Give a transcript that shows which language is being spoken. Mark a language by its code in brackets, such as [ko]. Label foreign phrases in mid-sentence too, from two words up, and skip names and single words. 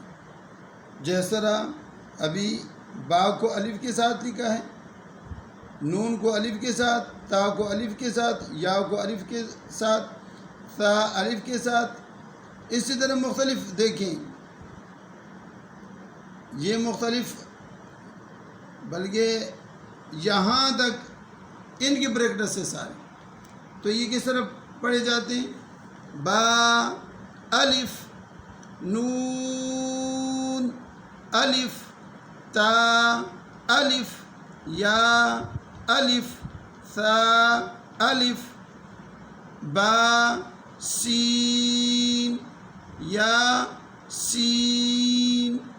[ur] جس طرح ابھی با کو الف کے ساتھ لکھا ہے، نون کو الف کے ساتھ، تا کو الف کے ساتھ، یا کو الف کے ساتھ، ثا الف کے ساتھ۔ اسی طرح مختلف دیکھیں، یہ مختلف، بلکہ یہاں تک ان کی پریکٹس ہے سارے۔ تو یہ کس طرح پڑھے جاتے ہیں؟ با، الف، نون، الف، تا، الف، یا، الف، ثا، الف، با، سین، یا، سین،